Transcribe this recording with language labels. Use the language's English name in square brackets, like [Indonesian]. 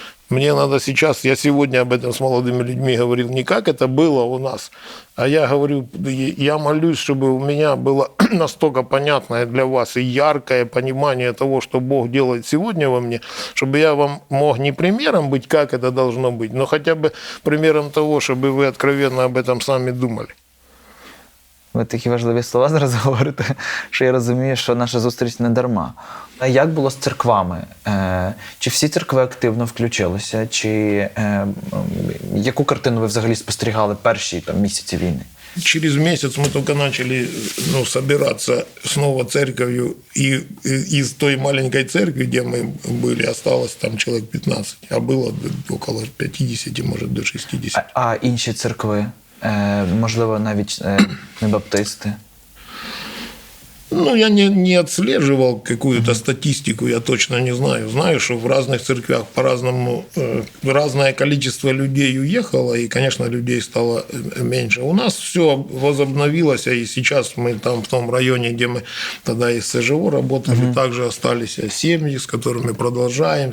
[Russian] Мне надо сейчас, я сегодня об этом с молодыми людьми говорил, не как это было у нас, а я говорю, я молюсь, чтобы у меня было настолько понятное для вас и яркое понимание того, что Бог делает сегодня во мне, чтобы я вам мог не примером быть, как это должно быть, но хотя бы примером того, чтобы ви откровенно об этом самі думали. [Ukrainian] Ви такі важливі слова зараз говорите, що я розумію, що наша зустріч не дарма. А як було з церквами? Чи всі церкви активно включилися? Чи яку картину ви взагалі спостерігали перші місяці війни? [Russian] Через месяц мы только начали собираться снова церковью, и из той маленькой церкви, где мы были, осталось там человек 15, а было около 50, может, до 60. [Ukrainian] А інші церкви? Можливо, навіть не баптисти? [Russian] Я не отслеживал какую-то статистику, я точно не знаю. Знаю, что в разных церквях по-разному разное количество людей уехало, и, конечно, людей стало меньше. У нас все возобновилось, и сейчас мы там в том районе, где мы тогда из СЖО работали, также остались семьи, с которыми продолжаем.